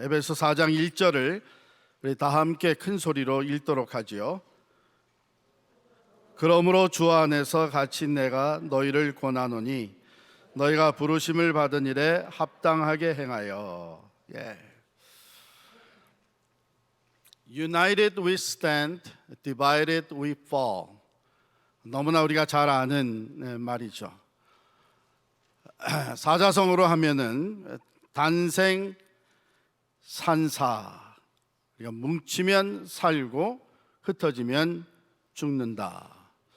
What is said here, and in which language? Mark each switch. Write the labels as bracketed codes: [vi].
[ko] 에베소 4장 1절을 우리 다 함께 큰 소리로 읽도록 하지요. 그러므로 주 안에서 갇힌 내가 너희를 권하노니 너희가 부르심을 받은 일에 합당하게 행하여. [en] United we stand, divided we fall. [ko] 너무나 우리가 잘 아는 말이죠. 사자성어로 하면은 단생 산사. 우리가 뭉치면 살고 흩어지면 죽는다.